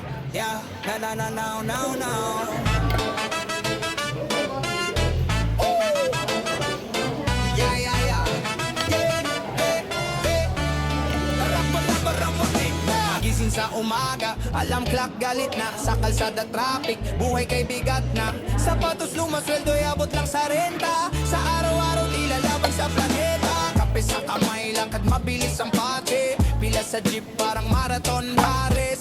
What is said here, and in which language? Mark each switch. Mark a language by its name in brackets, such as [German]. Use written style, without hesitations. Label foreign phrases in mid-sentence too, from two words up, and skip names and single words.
[English] Yeah, na na na now now now. Yeah yeah yeah. Yeah, eh, eh. Barang-barang-barang-barang. [Filipino] Gising sa umaga, [English] alarm clock [Filipino] galit na. Sa kalsada traffic, buhay kay bigat na. Sapatos luma, sweldo abot lang sa renta. Sa araw-araw ilalaban sa planeta. Kape sa kamay, lakad mabilis ang pate. Pila sa jeep parang [English] marathon race.